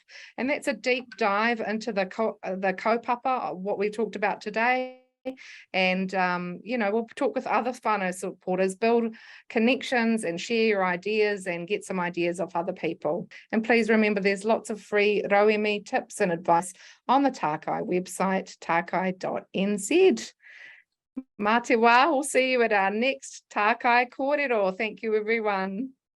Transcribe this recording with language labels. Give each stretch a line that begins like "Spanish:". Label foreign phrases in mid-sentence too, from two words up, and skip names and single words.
English: And that's a deep dive into the kaupapa, what we talked about today. And, we'll talk with other whānau supporters, build connections and share your ideas and get some ideas of other people. And please remember, there's lots of free Rauemi tips and advice on the Tākai website, tākai.nz.
Māori: Mā te wā,
English: we'll see you at our next Tākai Kōrero. Thank you, everyone.